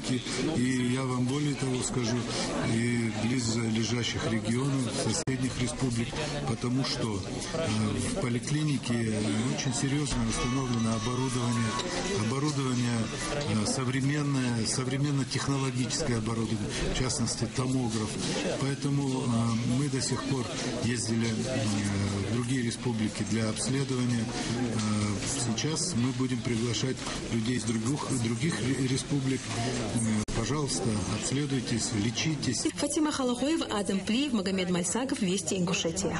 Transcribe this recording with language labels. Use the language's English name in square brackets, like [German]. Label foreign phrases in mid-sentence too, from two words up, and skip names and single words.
[Russian] И я вам более того скажу, и близлежащих регионов, соседних республик, потому что в поликлинике очень серьезно установлено оборудование современное, современно-технологическое оборудование, в частности томограф. Поэтому мы до сих пор ездили в другие республики для обследования. Сейчас мы будем приглашать людей из других республик. Пожалуйста, обследуйтесь, лечитесь. Фатима Халахоева, Адам Плиев, Магомед Мальсагов, Вести Ингушетия.